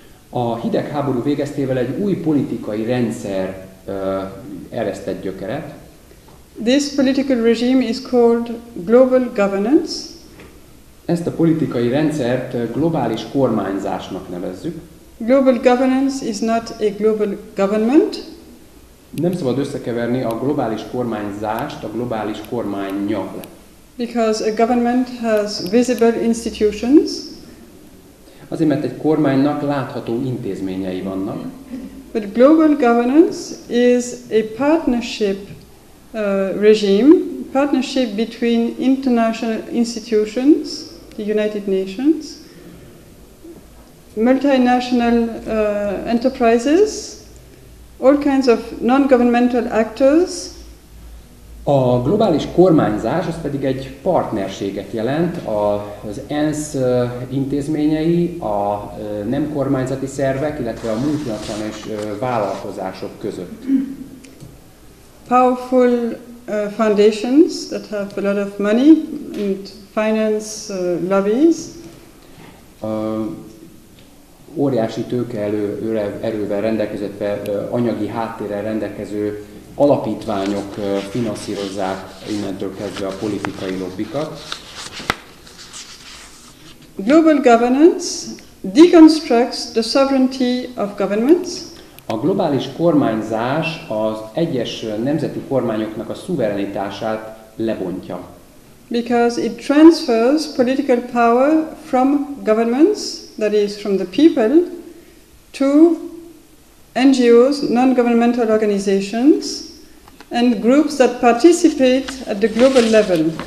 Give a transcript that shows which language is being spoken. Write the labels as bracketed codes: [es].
[hu] A hidegháború végeztével egy új politikai rendszer eresztett gyökeret. [en] This political regime is called global governance. [hu] Ezt a politikai rendszert globális kormányzásnak nevezzük. [en] Global governance is not a global government. [hu] Nem szabad összekeverni a globális kormányzást a globális kormánnyal. [en] Because a government has visible institutions. [hu] Azért, mert egy kormánynak látható intézményei vannak. [en] But global governance is a partnership regime, partnership between international institutions, the United Nations, multinational enterprises, all kinds of non-governmental actors. [hu] A globális kormányzás az pedig egy partnerséget jelent az ENSZ intézményei, a nem kormányzati szervek, illetve a multinacionális vállalkozások között. [en] Powerful foundations that have a lot of money and finance lobbies. [hu] Óriási tőkeerővel rendelkező, anyagi háttérrel rendelkező alapítványok finanszírozzák innentől kezdve a politikai lobbikat. [en] Global governance deconstructs the sovereignty of governments. [hu] A globális kormányzás az egyes nemzeti kormányoknak a szuverenitását lebontja. [en] Because it transfers political power from governments, that is from the people, to NGOs, non-governmental organizations, and groups that participate at the global level.